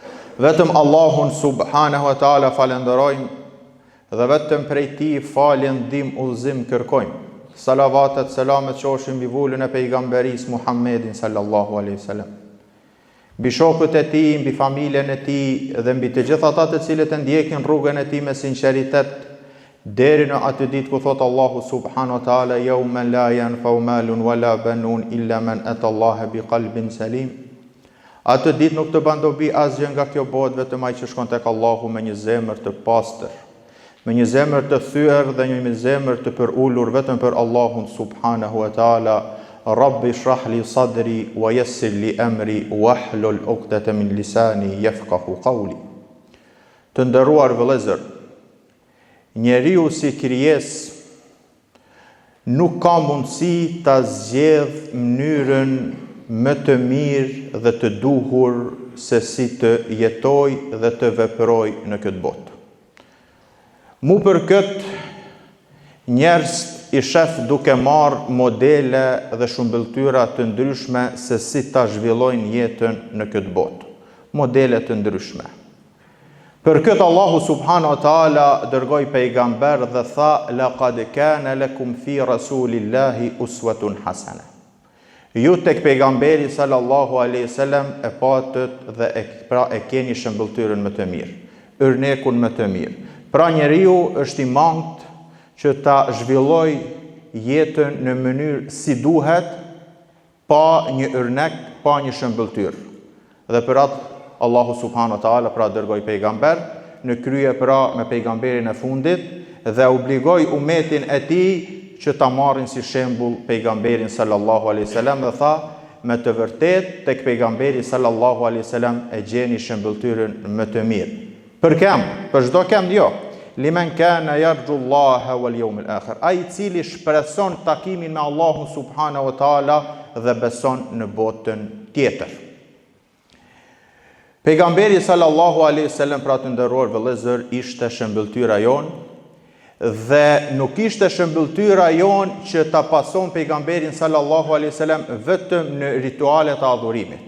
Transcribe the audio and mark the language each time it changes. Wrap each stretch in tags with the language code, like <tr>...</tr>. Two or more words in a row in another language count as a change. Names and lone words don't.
<sq>Vetëm Allahun</sq> <ar>سبحانه وتعالى</ar> <sq>falenderojmë dhe vetëm prej tij falje, ndihmë, udhëzim kërkojmë. Salavatet, selamet qofshin mbi vullën e pejgamberis Muhammedin</sq> <ar>صلى الله عليه وسلم,</ar> <sq>mbi shokët e tij, mbi familjen e tij dhe mbi të gjithë ata të cilët e ndjekin rrugën e tij me sinqeritet deri në atë ditë ku thot Allahu</sq> <ar>سبحانه وتعالى يَوْمَ لَا يَنْفَعُ مَالٌ وَلَا بَنُونَ إِلَّا مَنْ أَتَى اللَّهَ بِقَلْبٍ سَلِيمٍ.</ar> <sq>Atë ditë nuk të bën dobi asgjë nga kjo botë vetëm ai që shkon tek Allahu me një zemër të pastër, me një zemër të thyer dhe një zemër të përulur vetëm për Allahun</sq> <ar>سبحانه وتعالى. رَبِّ اشْرَحْ لِي صَدْرِي وَيَسِّرْ لِي أَمْرِي وَاحْلُلْ عُقْدَةً مِنْ لِسَانِي يَفْقَهُوا قَوْلِي.</ar> <sq>Të nderuar vëllezër, njeriu si krijesë nuk ka mundësi ta zgjedh mënyrën më të mirë dhe të duhur se si të jetoj dhe të veproj në këtë botë. Mu për këtë njerëz i shef duke marrë modele dhe shumbulltyra të ndryshme se si ta zhvillojnë jetën në këtë botë. Modele të ndryshme. Për këtë Allahu</sq> <ar>سبحانه وتعالى</ar> <sq>dërgoi pejgamber dhe tha:</sq> <ar>"لَقَدْ كَانَ لَكُمْ فِي رَسُولِ اللَّهِ أُسْوَةٌ حَسَنَةٌ."</ar> <sq>Ju tek pejgamberi</sq> <ar>صلى الله عليه وسلم</ar> <sq>e patët dhe e keni shembulltyrën më të mirë, ërnekun më të mirë. Pra njeriu është i mangët që ta zhvilloj jetën në mënyrë si duhet, pa një ërnek, pa një shembulltyrë. Dhe për atë Allahu</sq> <ar>سبحانه وتعالى</ar> <sq>pra dërgoi pejgamber, në krye pra me pejgamberin e fundit dhe obligoi umetin e tij që ta marrin si shembull pejgamberin</sq> <ar>صلى الله عليه وسلم</ar> <sq>dhe tha: "Me të vërtetë tek pejgamberi</sq> <ar>صلى الله عليه وسلم</ar> <sq>e gjeni shembulltyrën më të mirë." Për këm? Për çdo këm jo.</sq> <ar>لِمَنْ كَانَ يَرْجُو اللَّهَ وَالْيَوْمَ الْآخِرَ.</ar> <sq>Ai i cili shpreson takimin me Allahun</sq> <ar>سبحانه وتعالى</ar> <sq>dhe beson në botën tjetër. Pejgamberi</sq> <ar>صلى الله عليه وسلم</ar> <sq>pra të nderuar vëllezër ishte shembulltyra jon dhe nuk ishte shembulltyra jon që ta pason pejgamberin</sq> <ar>صلى الله عليه وسلم</ar> <sq>vetëm në ritualet e adhurimit.</sq>